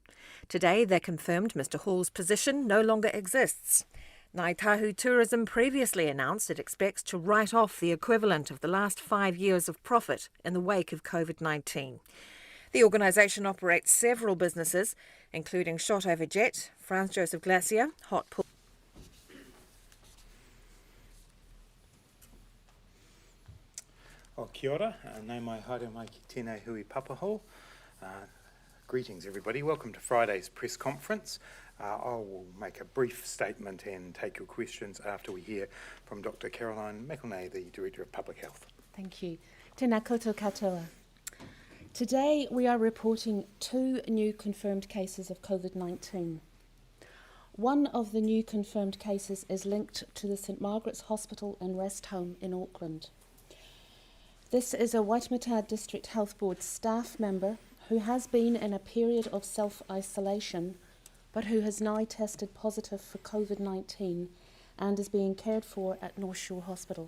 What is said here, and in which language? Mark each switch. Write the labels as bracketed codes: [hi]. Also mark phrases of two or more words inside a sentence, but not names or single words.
[en] Today, they confirmed Mr. Hall's position no longer exists. Ngāi Tahu Tourism previously announced it expects to write off the equivalent of the last 5 years of profit in the wake of COVID-19. The organisation operates several businesses, including Shot Over Jet, Franz Joseph Glacier, Hot Pool. [mi] Kia ora, nau mai haere mai ki tēnei hui papaho. [en] Greetings everybody, welcome to Friday's press conference. I will make a brief statement and take your questions after we hear from Dr. Caroline McElnay, the Director of Public Health. Thank you. [mi] Tēnā koutou katoa. [en] Today we are reporting 2 new confirmed cases of COVID-19. One of the new confirmed cases is linked to the St Margaret's Hospital and Rest Home in Auckland. This is a Waitemata District Health Board staff member who has been in a period of self-isolation but who has now tested positive for COVID-19 and is being cared for at North Shore Hospital.